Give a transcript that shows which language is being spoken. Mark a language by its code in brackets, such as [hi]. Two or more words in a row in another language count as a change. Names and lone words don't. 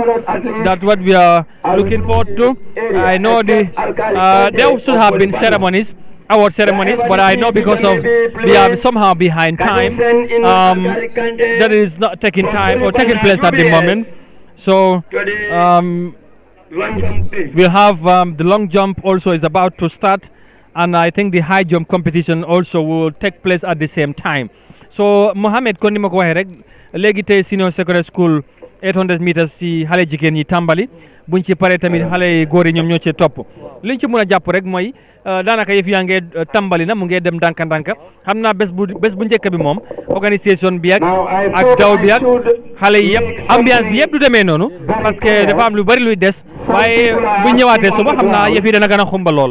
[en] That's what we are looking forward to. I know there should have been award ceremonies, but I know because of we are somehow behind time, that is not taking place at the moment. So we'll have the long jump also is about to start, and I think the high jump competition also will take place at the same time. [wo] So Mohamed kon ni ma ko waxee rek léegi tey [en] senior secondary school 800 meters [wo] si xale jigéen ñi tàmbali buñ ci paree tamit xale góor yi ñoom ñoo ci topp liñ ci mën a jàpp rek mooy daanaka yëf yaa ngee tàmbali na mu ngee dem ndànk-ndànk xam naa bés bu njëkk bi moom organisation bi ak daw bi ak xale yi yëpp ambiance bi yëpp du demee noonu [fr] parce que [wo] dafa am lu bari luy des waaye bu ñëwaatee suba xam naa yëf yi dana gën a xumba lool.